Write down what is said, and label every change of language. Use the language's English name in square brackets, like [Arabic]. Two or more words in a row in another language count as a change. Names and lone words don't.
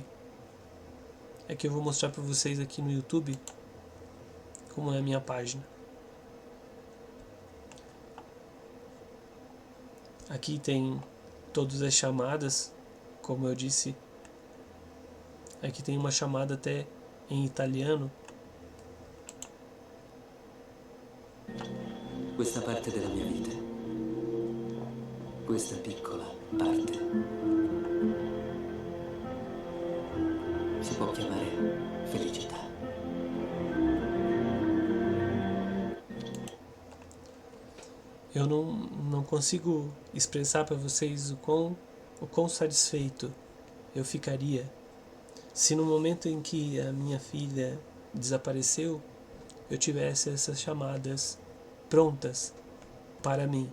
[Portuguese] Aqui eu vou mostrar para vocês aqui no YouTube como é a minha página. Aqui tem todas as chamadas, como eu disse. Aqui tem uma chamada até em italiano. [Italian] Questa parte della mia vita, questa piccola parte, si può chiamare felicità. [Portuguese] Eu não consigo expressar para vocês o quão satisfeito eu ficaria se no momento em que a minha filha desapareceu, eu tivesse essas chamadas prontas para mim.